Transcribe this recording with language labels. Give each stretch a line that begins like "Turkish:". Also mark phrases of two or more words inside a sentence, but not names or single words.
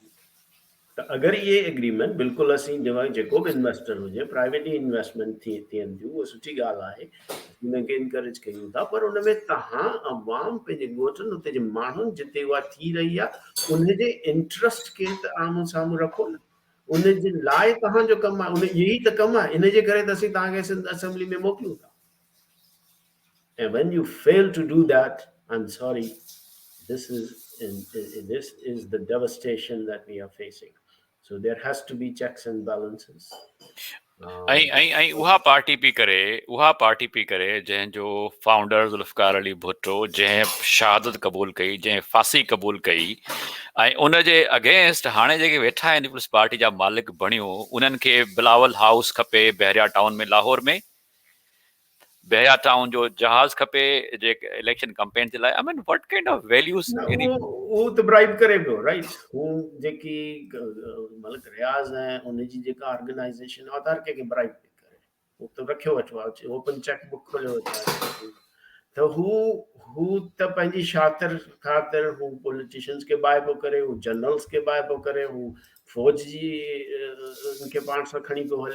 Sindhi: त अगरि इहे एग्रीमेंट बिल्कुलु असीं जेको बि इन्वेस्टर हुजे, प्राइवेट ई इन्वेस्टमेंट थियनि थियूं, उहा सुठी ॻाल्हि आहे, उनखे इनकरेज कयूं था, पर उन में तव्हां अवाम पंहिंजे ॻोठनि उते जे माण्हुनि जिते उहा थी रही आहे उनजे इंट्रस्ट खे त आम्हूं साम्हूं रखो न, उनजे लाइ तव्हांजो कमु आहे, उन इहो ई त कमु आहे, इन जे करे त असीं तव्हांखे सिंध असेंबली में मोकिलियूं था।
English: And when you fail to do that, I'm sorry, this is the devastation that we are facing. So there has to be checks and balances.
Sindhi: ऐं उहा पार्टी पई करे जंहिंजो फाउंडर ज़ुल्फ़िकार अली भुट्टो, जंहिं शहादत क़बूल कई, जंहिं फांसी क़बूल कई, ऐं उन जे अगेंस्ट हाणे जेके वेठा आहिनि पीपल्स पार्टी जा मालिक बणियो, उन्हनि खे बिलावल हाउस खपे बहरिया टाउन में, लाहौर में बहरिया टाउन जो जहाज़ खपे जेके
English: election campaign
Sindhi: जे लाइ.
English: I mean what kind of values
Sindhi: हू त ब्राइब करे पियो, राइट. हू जेकी मलिक रियाज़ ऐं उनजी जेका ऑर्गेनाइज़ेशन आहे, हर कंहिंखे ब्राइब पई करे. हू त रखियो वेठो आहे,
English: open check book
Sindhi: खोलियो वेठो आहे. त हू त पंहिंजी शातिर ख़ातिर हू पॉलिटिशियंस खे बाहि पियो करे, हू जनरल्स खे बाहि पियो करे, हू फ़ौज जी उनखे पाण सां खणी पियो हले.